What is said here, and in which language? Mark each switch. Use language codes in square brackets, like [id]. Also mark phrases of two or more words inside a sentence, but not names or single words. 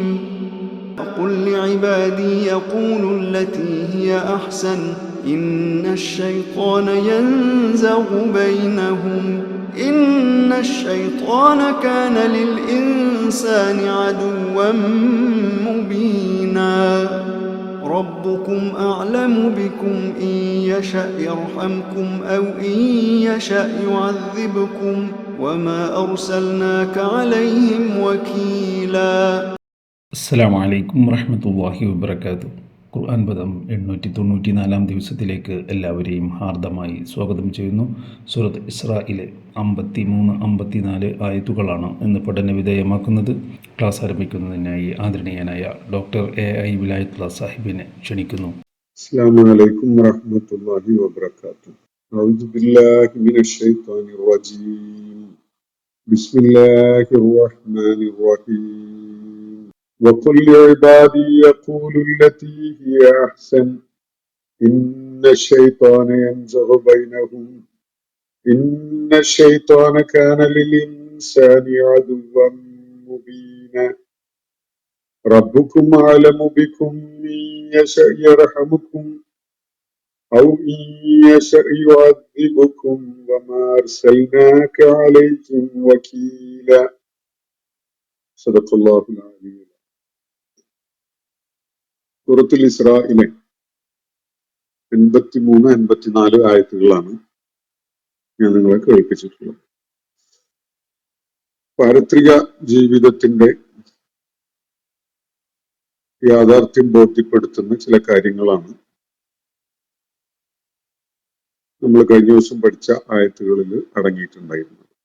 [ar] وقل لعبادي يقولوا التي هي أحسن إن الشيطان ينزغ بينهم إن الشيطان كان للإنسان عدوا مبينا. ربكم أعلم بكم إن يشأ يرحمكم أو إن يشأ يعذبكم وما أرسلناك عليهم وكيلا. السلام عليكم ورحمة الله وبركاته. [ml] ഖുർആൻ പദം 894 ദിവസത്തിലേക്ക് എല്ലാവരെയും ഹാർദമായി സ്വാഗതം ചെയ്യുന്നു. സൂറത്ത് ഇസ്രായിലെ 53-54 ആയത്തുകളാണ് ഇന്ന് പഠന വിധേയമാക്കുന്നത്. ക്ലാസ് ആരംഭിക്കുന്നതിനായി ആദരണീയനായ ഡോക്ടർ AI വിലായത്തുള്ള സാഹിബിനെ ക്ഷണിക്കുന്നു. [ar] السلام عليكم ورحمة الله وبركاته. أعوذ بالله من الشيطان الرجيم. بسم الله الرحمن الرحيم. وقل لعبادي يقولوا التي هي أحسن إن الشيطان ينزغ بينهم إن الشيطان كان للإنسان عدوا مبينا. ربكم أعلم بكم إن يشأ يرحمكم أو إن يشأ يعذبكم وما أرسلناك عليهم وكيلا. صدق الله العظيم. [ml] സൂറത്തുൽ ഇസ്രായിലെ 83-84 ആയത്തുകളാണ് ഞാൻ നിങ്ങളെ കേൾപ്പിച്ചിട്ടുള്ളത്. പാരത്രിക ജീവിതത്തിന്റെ യാഥാർത്ഥ്യം ബോധ്യപ്പെടുത്തുന്ന ചില കാര്യങ്ങളാണ് നമ്മൾ കഴിഞ്ഞ ദിവസം പഠിച്ച ആയത്തുകളിൽ അടങ്ങിയിട്ടുണ്ടായിരുന്നത്.